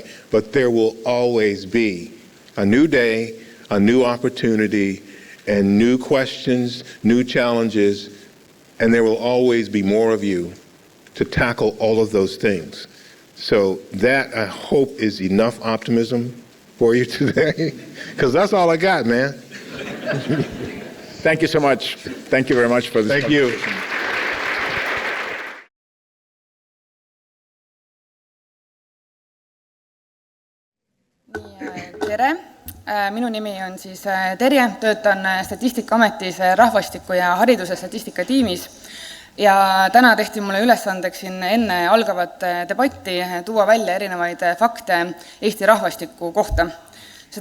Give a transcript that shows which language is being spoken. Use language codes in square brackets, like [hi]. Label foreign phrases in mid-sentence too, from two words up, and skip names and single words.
[en] But there will always be a new day, a new opportunity, and new questions, new challenges, and there will always be more of you to tackle all of those things. So that, I hope, is enough optimism for you today, because that's all I got, man. Thank you so much. Thank you very much for this. Thank you. [et] Tere! Minu nimi on siis Terje, töötan Statistikaametis rahvastiku ja hariduse statistika tiimis ja täna tehti mulle ülesandeks siin enne algavat debatti tuua välja erinevaid fakte Eesti rahvastiku kohta.